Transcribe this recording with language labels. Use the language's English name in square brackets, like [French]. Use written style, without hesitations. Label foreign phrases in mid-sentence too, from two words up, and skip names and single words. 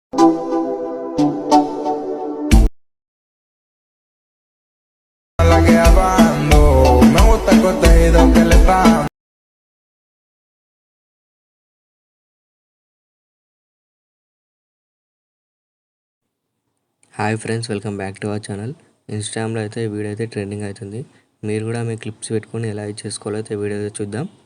[Spanish] La que abando, me gusta el contenido que le dan. [English] Hi friends, welcome back to our channel. [Telugu] ఇన్స్టాగ్రామ్లో అయితే ఈ వీడియో అయితే ట్రెండింగ్ అవుతుంది. మీరు కూడా మీ క్లిప్స్ పెట్టుకొని ఎలా యూజ్ చేసుకోవాలో అయితే వీడియో అయితే చూద్దాం.